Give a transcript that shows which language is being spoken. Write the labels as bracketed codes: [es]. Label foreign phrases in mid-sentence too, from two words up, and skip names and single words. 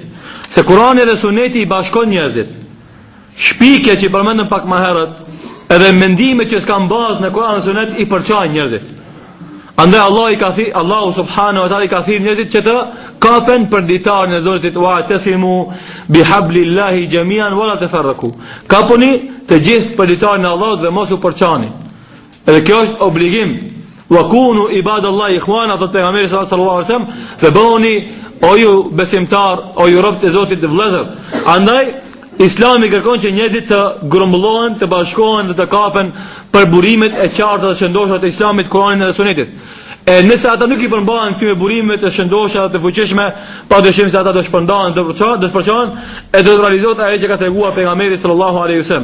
[sq] Se Kur'ani dhe Suneti i bashkon njerëzit. Shpike që i përmendëm pak më herët, edhe mendimet që s'kan bazë në Kur'an dhe Sunet i përçajnë njerëzit. Andaj Allahu [ar] سبحانه وتعالى [sq] I ka thirrë njerëzit që të kapen për ditarin e Zotit [ar] واعتصموا بحبل الله جميعا ولا تفرقوا. [sq] Kapuni të gjithë për ditarin e Allahut dhe mos u përçani. Edhe kjo është obligim. [ar] وكونوا عباد الله إخوانا, [sq] thot pejgamberi [ar] صلى الله عليه وسلم, [sq] dhe bëhuni o ju besimtar, o ju rob të Zotit të vëllezër. Andaj Islami kërkon që njerëzit të grumbullohen, të bashkohen dhe të kapen për burimet e qarta dhe shëndoshta të Islamit, Kuranit dhe Sunetit. E nëse ata nuk I përmbahen këtyre burimeve të shëndoshta dhe të fuqishme, padyshim se ata do shpërndahen, do të përçohen e do të realizohet ajo që ka treguar pejgamberi [ar] صلى الله عليه وسلم.